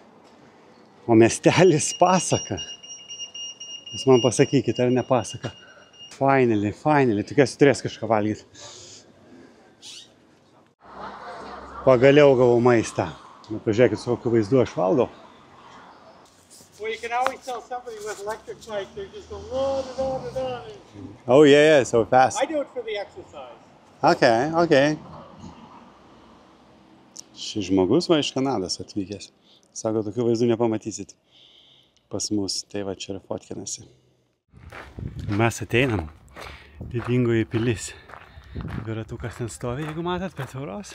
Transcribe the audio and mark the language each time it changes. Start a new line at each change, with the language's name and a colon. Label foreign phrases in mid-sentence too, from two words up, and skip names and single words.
Lithuanian: O miestelis pasaka. Jūs man pasakykit, ar ne pasaka. Finally, tikiuosi turės kažką valgyti. Pagaliau gavau maistą. Nu, pažiūrėkit, su kokiu vaizdu aš valgau.
English: Well, you can always tell somebody with electric bike, they're just going on and on and on. Oh, yeah, so fast. I do it for the exercise. Okay.
Lithuanian: Šis žmogus va iš Kanados atvykęs. Sako, tokių vaizdų nepamatysit pas mus. Tai va čia ir fotkinasi. Mes ateinam. Didingoji pilis. Dviratukas ten stovi, jeigu matot, prie tvoros.